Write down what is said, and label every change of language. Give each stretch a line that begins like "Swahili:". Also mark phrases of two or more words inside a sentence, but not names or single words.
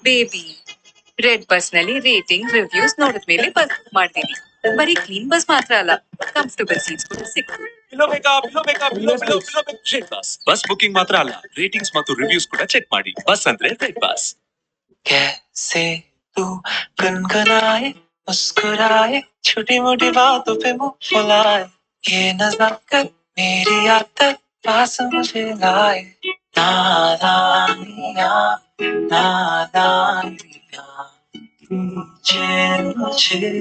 Kannada: ಬೇಬಿ ರೆಡ್ ಬಸ್ ನಲ್ಲಿ
English: rating reviews
Kannada: ನೋಡಿದ್ಮೇಲೆ
English: bus book
Kannada: ಮಾಡ್ತೀನಿ. ಬರೀ
English: clean bus
Kannada: ಮಾತ್ರ ಅಲ್ಲ,
English: comfortable seats
Kannada: ಕೂಡ ಸಿಕ್ತು. ರೆಡ್ ಬಸ್
English: bus booking
Kannada: ಮಾತ್ರ ಅಲ್ಲ, ರೇಟಿಂಗ್ಸ್ ಮತ್ತು ರಿವ್ಯೂಸ್ ಕೂಡ ಚೆಕ್ ಮಾಡಿ. ಬಸ್ ಅಂದ್ರೆ ರೆಡ್ ಬಸ್.
Hindi: कैसे तू गुनगुनाए मुस्कुराए छोटी मोटी बातों पे मुंह फुलाए ये नजाकत मेरी आदत पास मुझे लाए नादानिया नादानिया खींचे मुझे